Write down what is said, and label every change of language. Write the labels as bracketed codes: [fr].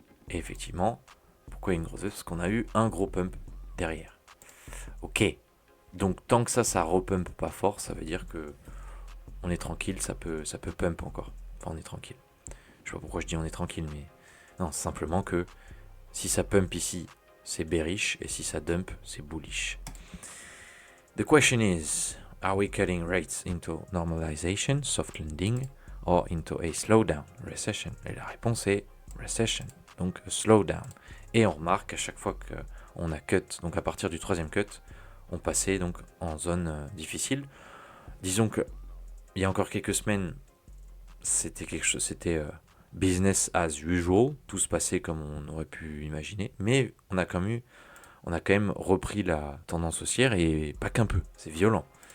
[fr] Et effectivement, pourquoi une grosse baisse ? Parce qu'on a eu un gros pump derrière. Ok. Donc tant que ça repump pas fort, ça veut dire que on est tranquille, ça peut pump encore. Enfin, on est tranquille. Je sais pas pourquoi je dis on est tranquille, mais non, simplement que si ça pump ici, c'est bearish, et si ça dump, c'est bullish. [en] The question is, are we cutting rates into normalization, soft landing, or into a slowdown, recession? [fr] Et la réponse est recession, donc [en] a slowdown. [fr] Et on remarque à chaque fois qu'on a cut, donc à partir du troisième cut, on passait donc en zone difficile. Disons que il y a encore quelques semaines, c'était [en] business as usual, [fr] tout se passait comme on aurait pu imaginer, mais on a quand même repris la tendance haussière, et pas qu'un peu, c'est violent.